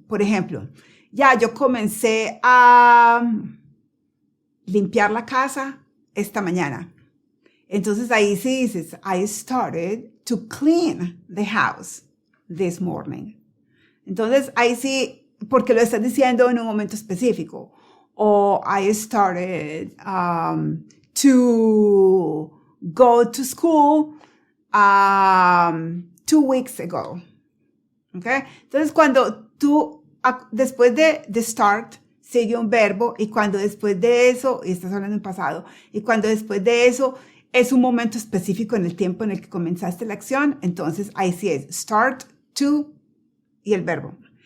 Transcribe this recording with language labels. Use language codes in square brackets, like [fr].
[es] Por ejemplo, yo comencé a limpiar la casa esta mañana. Entonces ahí sí dices, [en] I started to clean the house this morning. [es] Entonces ahí sí, porque lo estás diciendo en un momento específico. [en] O I started to go to school 2 weeks ago. ¿Okay? [es] Entonces cuando tú, después de start, sigue un verbo y cuando después de eso, y estás hablando en pasado, y cuando después de eso es un momento específico en el tiempo en el que comenzaste la acción, entonces ahí sí es start, to y el verbo.